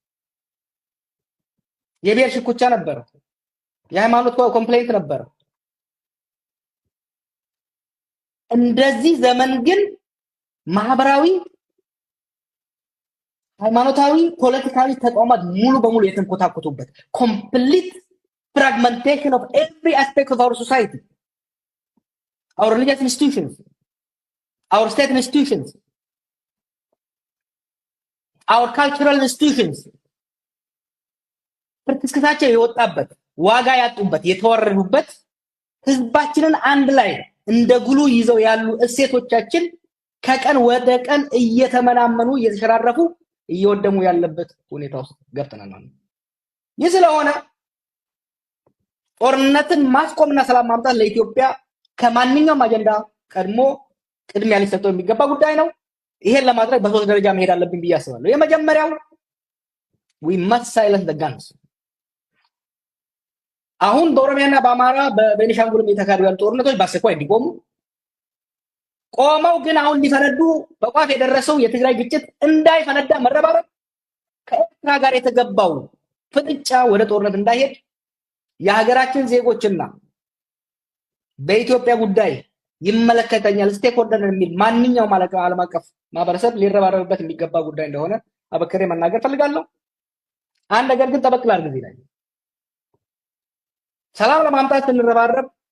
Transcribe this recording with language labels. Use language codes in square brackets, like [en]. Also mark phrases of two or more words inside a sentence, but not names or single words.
[am] የብሔር ሽኩቻ ነበር፣ የሃይማኖት ኮምፕሌንት ነበር። እንደዚህ ዘመን ግን ማህበራዊ፣ ሃይማኖታዊ፣ ፖለቲካዊ ተቋማት ሙሉ በሙሉ የተንኮታኮቱበት ኮምፕሊት [en] fragmentation of every aspect of our society, our religious institutions, our state institutions, our cultural institutions [am] ፍርክስክታቸው የወጣበት ዋጋ ያጡበት የተወረዱበት ህዝባችንን አንድ ላይ እንደ ጉሉ ይዘው ያሉ እሴቶቻችን ከቀን ወደ ቀን እየተመናመኑ እየተሸራረፉ እየወደሙ ያለበት ሁኔታ ውስጥ ገብተናል ማለት ነው። ይህ ስለሆነ ጦርነትን ማስቆምና ሰላም ማምጣት ለኢትዮጵያ ከማንኛውም አጀንዳ ቀድሞ ቅድሚያ ሊሰጠው የሚገባ ጉዳይ ነው። ይሄን ለማድረግ በሶስት ደረጃ መሄድ አለብን ብዬ አስባለሁ። የመጀመሪያው [en] we must silence the guns። [am] አሁን በኦሮሚያና በአማራ በቤኒሻንጉልም የተካሄዱ ያሉ ጦርነቶች በአስቸኳይ እንዲቆሙ፣ ቆመው ግን አሁን ሊፈነዱ በቋፍ የደረሰው የትግራይ ግጭት እንዳይፈነዳ መረባረብ፣ ከኤርትራ ጋር የተገባው ፍጥጫ ወደ ጦርነት እንዳይሄድ የሀገራችን ዜጎችና በኢትዮጵያ ጉዳይ ይመለከተኛል ስቴክሆልደር የሚል ማንኛውም ዓለም አቀፍ ማህበረሰብ ሊረባረብበት የሚገባ ጉዳይ እንደሆነ አበክሬ መናገር ፈልጋለሁ። አንድ ነገር ግን ጠበቅ ላድርግ እዚህ ላይ ሰላም ለማምጣት ስንረባረብ